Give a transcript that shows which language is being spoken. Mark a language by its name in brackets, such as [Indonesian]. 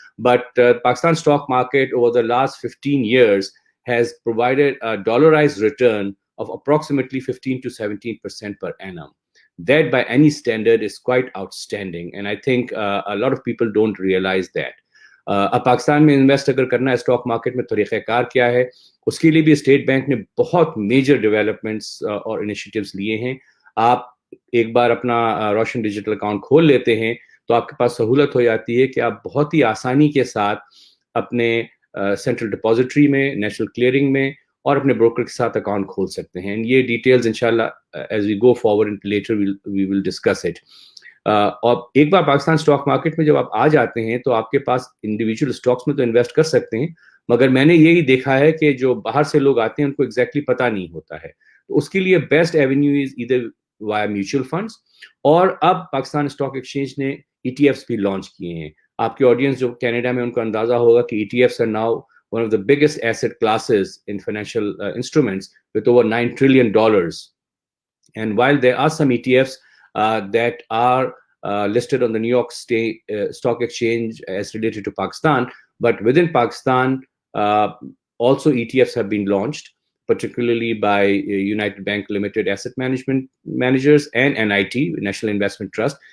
[English] But Pakistan stock market over the last 15 years has provided a dollarized return of approximately 15 to 17% per annum. That by any standard is quite outstanding, and I think a lot of people don't realize that. [Hindi] अब पाकिस्तान में invest अगर करना है stock market में तरीक़ाकार क्या है, उसके लिए भी स्टेट बैंक ने बहुत मेजर डेवलपमेंट्स और इनिशिएटिव्स लिए हैं. आप एक बार अपना रोशन डिजिटल अकाउंट खोल लेते हैं तो आपके पास सहूलत हो जाती है कि आप बहुत ही आसानी के साथ अपने सेंट्रल डिपॉजिटरी में, नेशनल क्लियरिंग में और अपने ब्रोकर के साथ अकाउंट खोल सकते हैं. [English] ये डिटेल्स इंशाल्लाह as we go forward later we will discuss it. [Hindi] और एक बार पाकिस्तान स्टॉक मार्केट में जब आप आ जाते हैं तो आपके पास इंडिविजुअल स्टॉक्स में तो इन्वेस्ट कर सकते हैं, मगर मैंने यही देखा है कि जो बाहर से लोग आते हैं उनको एग्जैक्टली पता नहीं होता है. तो उसके लिए [English] best avenue is either via [Hindi] mutual funds, और अब पाकिस्तान स्टॉक एक्सचेंज ने ETFs भी लॉन्च किए हैं. आपके ऑडियंस जो कनाडा में उनको अंदाजा होगा कि [English] ETFs are now one of the biggest asset classes in financial instruments with over $9 trillion. And while there are some ETFs that are listed on the New York State Stock Exchange as related to Pakistan, but within Pakistan, also ETFs have been launched, particularly by United Bank Limited Asset Management Managers and NIT, National Investment Trust.